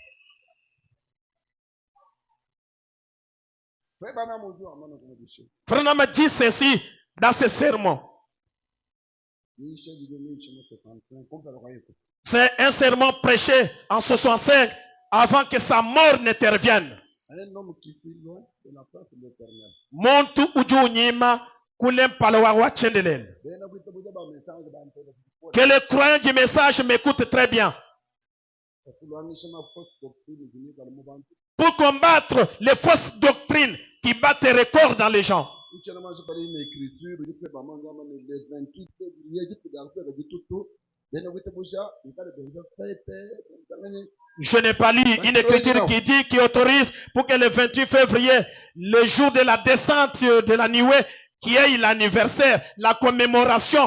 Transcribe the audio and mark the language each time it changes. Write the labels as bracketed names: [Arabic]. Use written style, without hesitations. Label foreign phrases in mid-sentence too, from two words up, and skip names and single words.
[French] Frère Branham dit ceci dans ce sermon. C'est un sermon prêché en 65 avant que sa mort n'intervienne. Un homme qui fut loin de la face de l'Éternel. [Luba-Lulua] Montu uju nyima kulem palawa wa chendelel. [French] Que les croyants du message m'écoutent très bien. Pour combattre les fausses doctrines qui battent des records dans les gens. Je n'ai pas lu une écriture qui autorise pour que le 28 février, le jour de la descente de la nuée, qui est l'anniversaire, la commémoration.